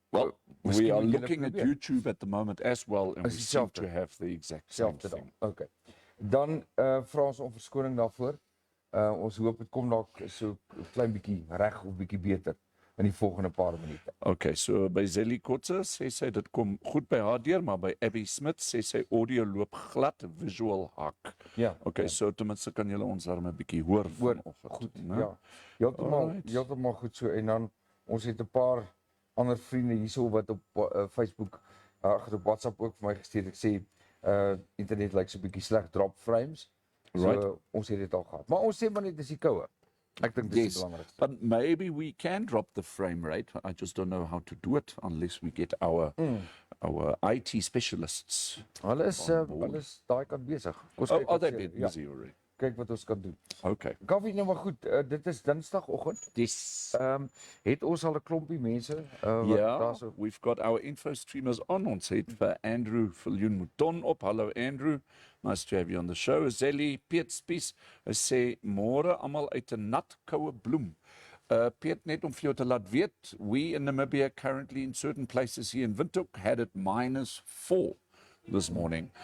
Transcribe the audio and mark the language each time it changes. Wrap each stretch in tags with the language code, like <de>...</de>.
<en>well, we are looking at YouTube at the moment as well, and we seem to have the exact same thing.</en> <af>Okay. Dan vra ons om verskoning daarvoor. Ons hoop dit kom dalk so 'n klein bietjie reg of bietjie beter in die volgende paar minute. Okay, so by Zelly Kotze sê sy dit kom goed by haar deur, maar by Abby Smit sê sy audio loop glad, visual hak. Ja. Okay, so ten minste kan julle ons daar 'n bietjie hoor vanoggend. Goed, ja. Heeltemal goed so, en dan ons het 'n paar ander vriende hierso wat op Facebook, op WhatsApp ook vir my gestuur. Ek sê internet lyk so 'n bietjie sleg,</af> <en>drop frames.</en> <af>So ons het dit al gehad. Maar ons sê maar net dis die koue. Ek dink dis die belangrikste.</af> <en>But maybe we can drop the frame rate. I just don't know how to do it unless we get our IT specialists.</en> <af>Hulle is daai kant besig.</af> <en>Oh, they're busy already.</en> <af>Kyk wat ons kan doen. Okay. Kaffie, nou maar goed, dit is Dinsdagoggend. Dis het ons al 'n klompie mense</af> <en>we've got our info streamers on.</en> <af>Ons het vir Andrew Viljoen Mouton op. Hallo Andrew.</af> <en>Nice to have you on the show.</en> <af>Zelly Piet Spies sê môre almal uit 'n nat koue bloem.</af> <en>Piet,</en> <af>net om vir jou te laat weet,</af> <en>we in Namibia currently in certain places here in Windhoek had it -4 this morning.</en>